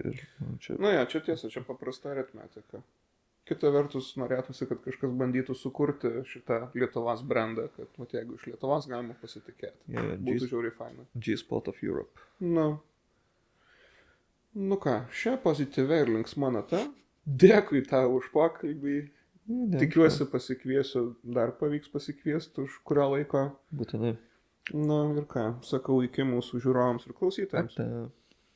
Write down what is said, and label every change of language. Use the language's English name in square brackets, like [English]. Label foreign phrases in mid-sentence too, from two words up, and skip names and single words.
[Lithuanian] Čia tiesa, čia paprasta aritmetika. Kita vertus, norėtųsi, kad kažkas bandytų sukurti šitą Lietuvos brandą, kad jeigu iš Lietuvos galima pasitikėti. Būtų žiauriai faina. [English] G-Spot of Europe. [Lithuanian] Nu ką, šią pozityvę ir linksmą natą. Dėkui tau už pokalbį. Tikiuosi pasikviesiu, dar pavyks pasikviesti už kurio laiko. Būtinai. Na ir ką, sakau iki mūsų žiūrovams ir klausytojams. Ate.